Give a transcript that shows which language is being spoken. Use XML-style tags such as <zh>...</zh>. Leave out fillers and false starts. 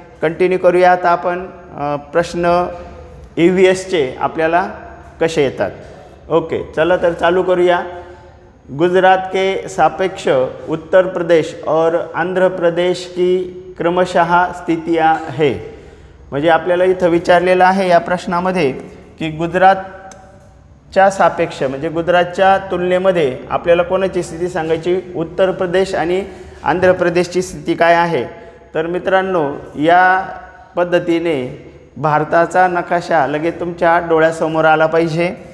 <mr>Continue करूया आता आपण प्रश्न EVSचे आपल्याला कसे येतात। ओके, चला तर चालू करूया।</mr> <hi>गुजरात के सापेक्ष उत्तर प्रदेश और आंध्र प्रदेश की क्रमशः स्थितियाँ है।</hi> <mr>म्हणजे आपल्याला इथं विचारलेलं आहे या प्रश्नामध्ये की गुजरातच्या सापेक्ष म्हणजे गुजरातच्या तुलनेमध्ये आपल्याला कोणाची स्थिती सांगायची, उत्तर प्रदेश आणि आंध्र प्रदेशची स्थिती काय आहे। तर मित्रांनो, या पद्धतीने भारताचा नकाशा लगेच तुमच्या डोळ्यासमोर आला पाहिजे।</mr>